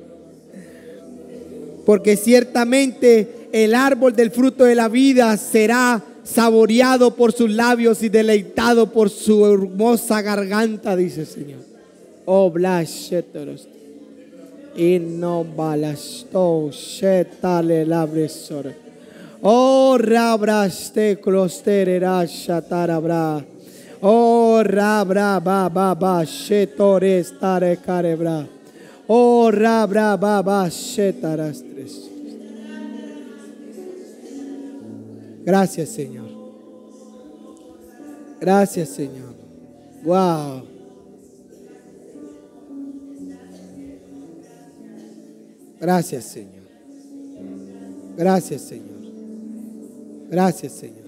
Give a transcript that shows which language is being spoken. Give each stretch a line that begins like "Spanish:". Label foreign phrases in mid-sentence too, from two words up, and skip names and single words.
Spanish: Porque ciertamente el árbol del fruto de la vida será saboreado por sus labios y deleitado por su hermosa garganta, dice el Señor. Oh, blasheteros. Y no balasto shetale labresor. Oh, rabraste closterera shatarabra. Oh, rabra ba shetores tare carebra. Oh, rabra ba shetarastres. Gracias, Señor. Gracias, Señor. Wow. Gracias, Señor. Gracias, Señor. Gracias, Señor.